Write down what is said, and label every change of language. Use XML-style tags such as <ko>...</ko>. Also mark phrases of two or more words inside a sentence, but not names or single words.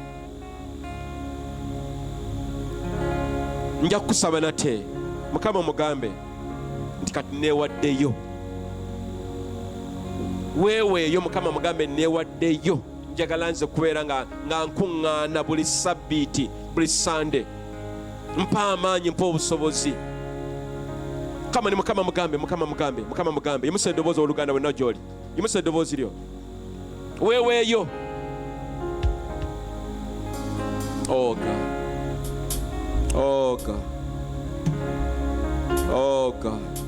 <lg>Nja kukusaba nate Mukama mugambe nti kati neewaddeyo. Weeweeyo Mukama mugambe neewaddeyo njagala nze kubeera nga nkuŋŋaana buli sabbiiti, buli sande. Mpa amaanyi, mpa obusobozi.</lg> <sw>Kama ni</sw> <lg>Mukama mugambe, Mukama mugambe, Mukama mugambe. Yimusa eddoboozi oluganda wenna gy'oli. Yimusa eddoboozi lyo. Weeweeyo.</lg> <en>Oh God. Oh God. Oh God.</en>